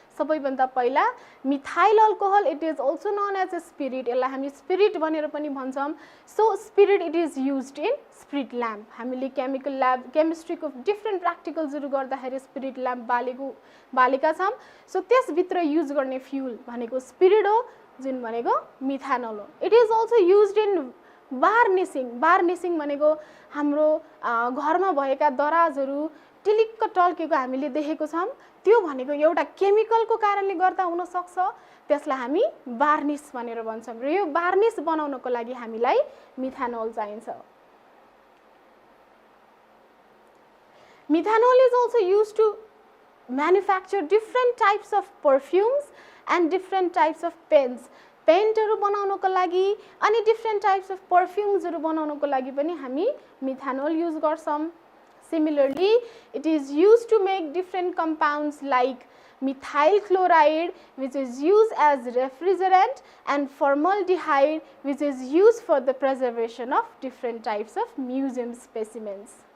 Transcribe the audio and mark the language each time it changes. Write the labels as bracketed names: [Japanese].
[Nepali] सबैभन्दा पहिला methyl alcohol, [English] it is also known as a spirit, [Nepali] यसलाई हामी स्पिरिट भनेर पनि भन्छौँ। [English] So spirit it is used in spirit lamp. [Nepali] हामीले केमिकल ल्याब केमिस्ट्रीको डिफ्रेन्ट प्र्याक्टिकल्सहरू गर्दाखेरि स्पिरिट ल्याम्प बालेका छौँ। सो त्यसभित्र युज गर्ने फ्युल भनेको स्पिरिट हो, जुन भनेको मिथानल हो। [English] It is also used in varnishing. [Nepali] वार्निसिङ भनेको हाम्रो घरमा भएका दराजहरू टिलिक्क टल्केको हामीले देखेको छौँ, त्यो भनेको एउटा केमिकलको कारणले गर्दा हुनसक्छ, त्यसलाई हामी वार्निस भनेर भन्छौँ। र यो वार्निस बनाउनको लागि हामीलाई मिथानोल चाहिन्छ। [English] Methanol is also used to manufacture different types of perfumes and different types of paints. [Nepali] पेन्टहरू बनाउनको लागि अनि डिफ्रेन्ट टाइप्स अफ पर्फ्युम्सहरू बनाउनको लागि पनि हामी मिथानोल युज गर्छौँ। [English] Similarly, it is used to make different compounds like methyl chloride, which is used as refrigerant, and formaldehyde, which is used for the preservation of different types of museum specimens.